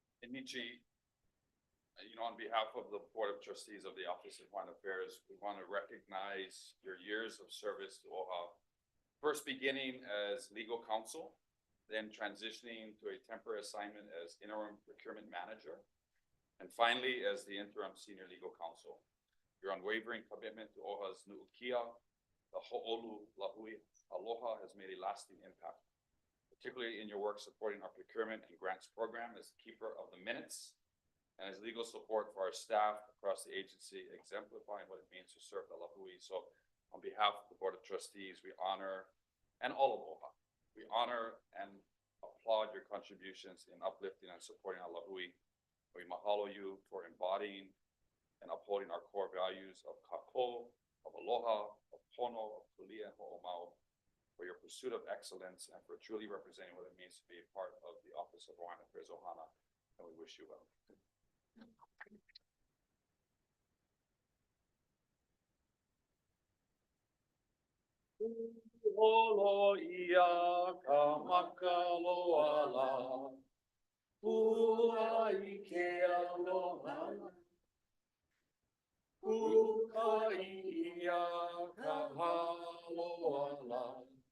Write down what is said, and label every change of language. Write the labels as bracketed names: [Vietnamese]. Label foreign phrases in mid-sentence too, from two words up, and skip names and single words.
[English] Michi, on behalf of the Board of Trustees of the Office of Hawaiian Affairs, we want to recognize your years of service to OHA. First beginning as legal counsel, then transitioning to a temporary assignment as interim procurement manager, and finally as the interim senior legal counsel. Your unwavering commitment to OHA's nu'ukia, the [Hawaiian] ho'olu lahui aloha, [English] has made a lasting impact, particularly in your work supporting our procurement and grants program as keeper of the minutes and as legal support for our staff across the agency, exemplifying what it means to serve the lahui. So on behalf of the Board of Trustees, we honor, and all of OHA, we honor and applaud your contributions in uplifting and supporting our lahui. We mahalo you for embodying and upholding our core values of kako, of aloha, of pono, of kulia, and ho'omau, for your pursuit of excellence and for truly representing what it means to be a part of the Office of Hawaiian Affairs Ohana, and we wish you well. [Hawaiian] Holo ia ka makaloala, ua ike aloha, uka ia ka haloala,